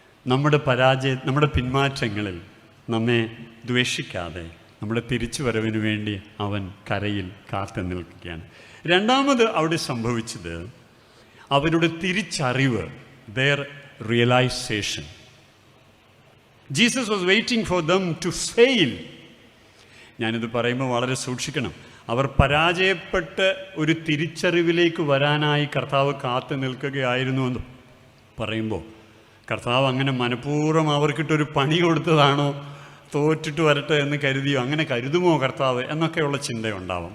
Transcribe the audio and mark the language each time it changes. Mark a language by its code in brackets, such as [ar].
[ml] നമ്മുടെ പിന്മാറ്റങ്ങളിൽ നമ്മെ ദ്വേഷിക്കാതെ നമ്മുടെ തിരിച്ചുവരവിന് വേണ്ടി അവൻ കരയിൽ കാത്തു നിൽക്കുകയാണ്. രണ്ടാമത് അവിടെ സംഭവിച്ചത് അവരുടെ തിരിച്ചറിവ്, [en] their realization. Jesus was waiting for them to fail. [ml] ഞാനിത് പറയുമ്പോൾ വളരെ സൂക്ഷിക്കണം. അവർ പരാജയപ്പെട്ട് ഒരു തിരിച്ചറിവിലേക്ക് വരാനായി കർത്താവ് കാത്തു നിൽക്കുകയായിരുന്നു എന്ന് പറയുമ്പോൾ കർത്താവ് അങ്ങനെ മനഃപൂർവ്വം അവർക്കിട്ടൊരു പണി കൊടുത്തതാണോ, തോറ്റിട്ട് വരട്ടെ എന്ന് കരുതിയോ, അങ്ങനെ കരുതുമോ കർത്താവ് എന്നൊക്കെയുള്ള ചിന്തയുണ്ടാവും.